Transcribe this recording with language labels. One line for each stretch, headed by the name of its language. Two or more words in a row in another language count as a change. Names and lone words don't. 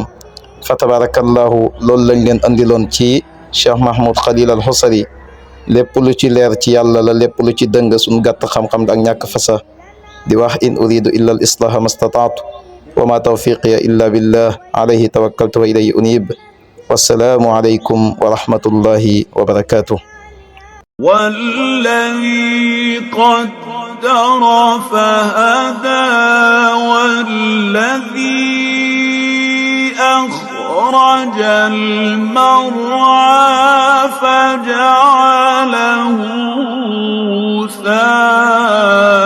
Arabic: فتبارك الله
Wolof: loolu lañ leen andiloon ci Cheikh Mahmoud Khalil al Husari. lépp lu ci leer ci yàlla la, lépp lu ci dëng suñ gàtt xam-xam ak ñàkk fasa di wax
Arabic: إن أريد إلا الإصلاح ما استطعت وما توفيقي إلا بالله عليه توكلت وإليه أنيب. والسلام عليكم ورحمة الله وبركاته. والذي قدر فهدى والذي أخرج المرعى فجعله ثاء